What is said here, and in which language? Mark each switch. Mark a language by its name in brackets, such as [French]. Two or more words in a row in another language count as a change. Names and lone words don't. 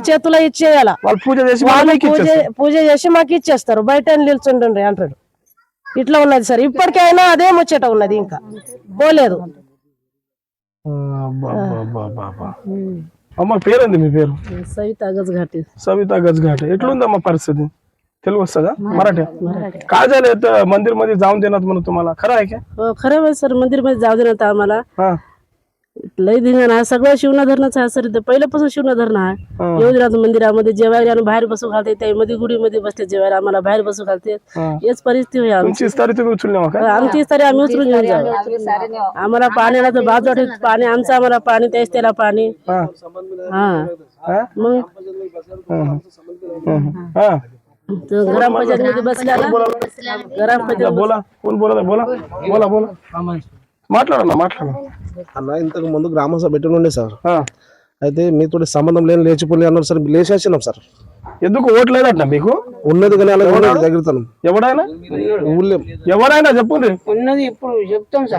[Telugu] చేతిలో ఇచ్చేయాల పూజ చేసి మాకు ఇచ్చేస్తారు బయట నిల్చుండ్రి అంటాడు ఇట్లా ఉన్నది సార్ ఇప్పటికైనా అదే ముచ్చట ఉన్నది ఇంకా పోలేదు అమ్మ పేరేంది మీ పేరు సవితా [Marathi] गजघाटे [Telugu] ఎట్లుందమ్మా పరిస్థితి తెలుగు వస్తదా [Marathi] मराठी काय झालं मंदिर मध्ये जाऊन देणार म्हणून तुम्हाला खरं आहे का खरं आहे सर मंदिर मध्ये जाऊ देणार आम्हाला लय धिंगाणा आहे सगळं शिवना धरणाचं आहे सर इथं पहिल्यापासून शिवना धरण आहे योगीनाथ मंदिरामध्ये जेवायला आणि बाहेर बसू घालते त्यामध्ये गुडीमध्ये बसते जेवायला आम्हाला बाहेर बसू घालते हेच परिस्थिती आहे आमची तुम्ही उचलली आमची तरी आम्ही उचलून घेऊन जाऊ आम्हाला पाण्याला तर बाजू पाणी आमचं आम्हाला पाणी त्याच त्याला पाणी मग ग्रामपंचायत मध्ये बसल्याला ग्रामपंचायत बोला कोण बोला बोला बोला बोला మాట్లాడాలా [Telugu] అన్న ఇంతకు ముందు గ్రామ సభ పెట్టుకుండే సార్ అయితే మీతో సంబంధం లేని లేచిపోయి అన్నారు సార్ లేచేసినాం సార్ ఎందుకు ఓటు లేదట మీకు ఉన్నది కానీ అలా దగ్గరతాను ఎవరైనా ఎవరైనా చెప్పండి ఉన్నది ఇప్పుడు చెప్తాం సార్